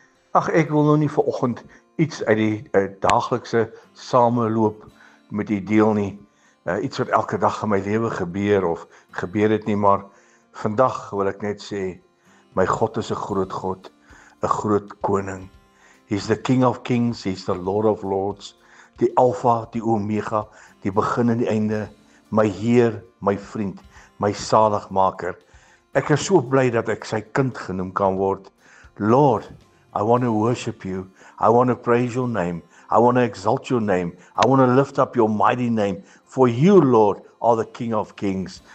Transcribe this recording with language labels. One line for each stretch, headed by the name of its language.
Afrikaans: Ag, ek wil nou nie vanoggend iets uit die daaglikse sameloop met u deel nie. Iets wat elke dag in my lewe gebeur of gebeur het nie, maar vandag wil ek net sê, my God is 'n groot God, 'n groot koning.
English: He's the King of Kings, he's the Lord of Lords,
Afrikaans: die Alpha, die Omega, die begin en die einde, my Heer, my vriend, my saligmaker. Ek is so bly dat ek sy kind genoem kan word.
English: Lord, I want to worship you. I want to praise your name. I want to exalt your name. I want to lift up your mighty name. For you, Lord, are the King of Kings.